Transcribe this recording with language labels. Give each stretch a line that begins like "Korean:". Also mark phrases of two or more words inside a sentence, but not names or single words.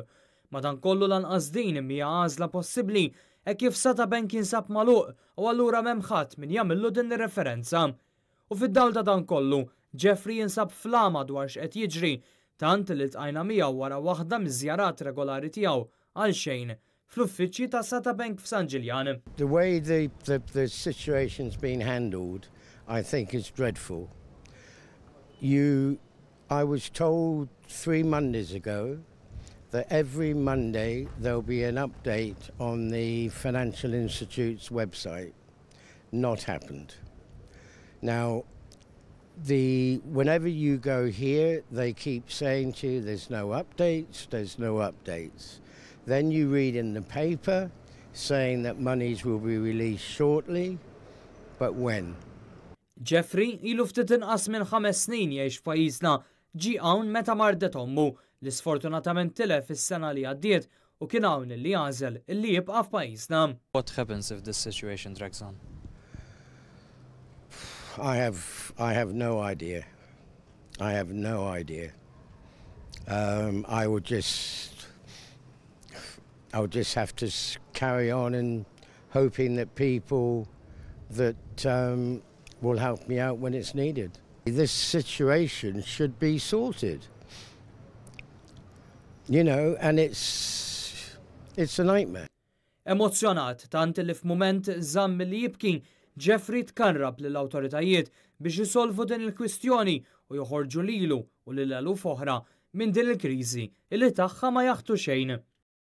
Maltese: Madankollu lanqas din mija għażla possibbli hekk kif Satabank jinsab magħluq u allura m'hemm ħadd min jagħmillu din ir-referenza. U fid-dawl ta' dan kollu, Jeffrey jinsab flama dwar x'qed jiġri tant li ltqajna miegħu wara waħda miż-żjarat regolari tiegħu għal xejn fl-uffiċċji ta' Satabank f'San Ġiljan.
English: The way the situation's been handled, I think is dreadful. I was told 3 Mondays ago that every Monday there'll be an update on the Financial Institute's website. Not happened. Now, whenever you go here, they keep saying to you, there's no updates, there's no updates. Then you read in the paper saying that monies will be released shortly, but when?
Maltese: Jeffrey ilu ftit inqas minn 5 snin jgħix f'pajjiżna ġie hawn meta mardet ommu li sfortunatament tilef is-sena li għaddiet u kien hawn li għażel illi jibqa' f'pajjiżna.
English: What happens if this situation drags on? I have no idea. I have no idea. I would just have to carry on and hoping that people that will help me out when it's needed. This situation should be sorted. You know, and it's a nightmare.
Maltese: Emozzjonat tant li f'mument żamm li jibki, Jeffrey tkarrab lill-awtoritajiet biex isolvu din il-kwistjoni u joħorġu lilu u lil eluf oħra minn din il-kriżi illi tagħha ma jaħtu xejn.